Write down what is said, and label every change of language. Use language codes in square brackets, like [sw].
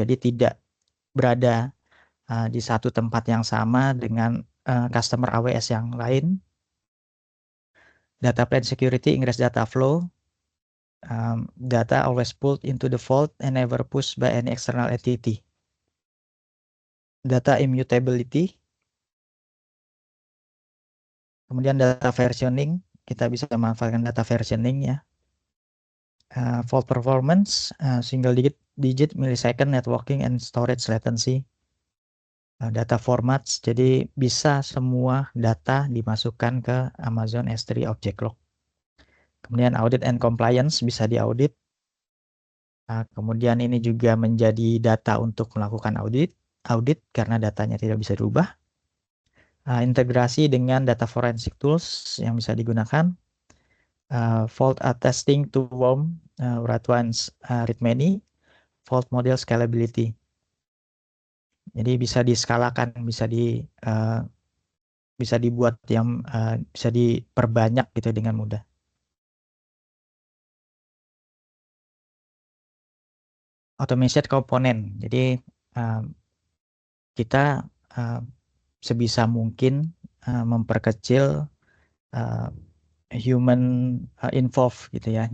[id] Jadi tidak berada di satu tempat yang sama dengan customer AWS yang lain. [en] Data plane security, ingress data flow. Data always pulled into the vault and never pushed by any external entity. Data immutability. [id] Kemudian data versioning, kita bisa manfaatkan data versioning ya. [en] Fault performance, single digit millisecond networking and storage latency. Data formats, [id] jadi bisa semua data dimasukkan ke Amazon S3 Object Lock. Kemudian [en] audit and compliance, [id] bisa diaudit. Kemudian ini juga menjadi data untuk melakukan audit karena datanya tidak bisa dirubah. Integrasi dengan data forensic tools yang bisa digunakan. [en] Fault attesting to WOM, write once, read many. Fault model scalability. [id] Jadi bisa diskalakan, bisa dibuat yang bisa diperbanyak gitu dengan mudah. Automation komponen. Jadi kita sebisa mungkin memperkecil [en] human involved [id] gitu ya.